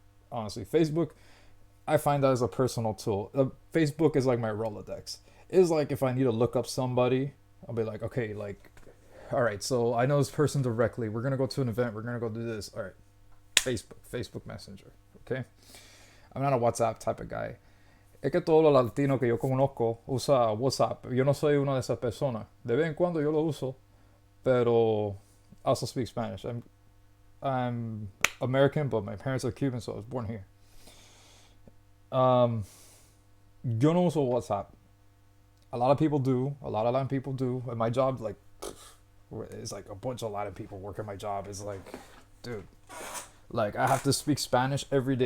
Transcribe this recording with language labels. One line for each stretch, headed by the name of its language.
English: Honestly, Facebook, I find that as a personal tool. Facebook is like my Rolodex. It's like if I need to look up somebody, I'll be like, okay, like, all right, so I know this person directly. We're going to go to an event. We're going to go do this. All right, Facebook Messenger, okay? I'm not a WhatsApp type of guy.
Spanish: Es que todos los latinos que yo conozco usa WhatsApp. Yo no soy una de esas personas. De vez en cuando yo lo uso, pero
English: I also speak Spanish. I'm American, but my parents are Cuban, so I was born here.
Spanish: Yo no uso WhatsApp.
English: A lot of people do. A lot of Latin people do. And my job, like, it's like a bunch of Latin people working my job. It's like, dude, like I have to speak Spanish every day.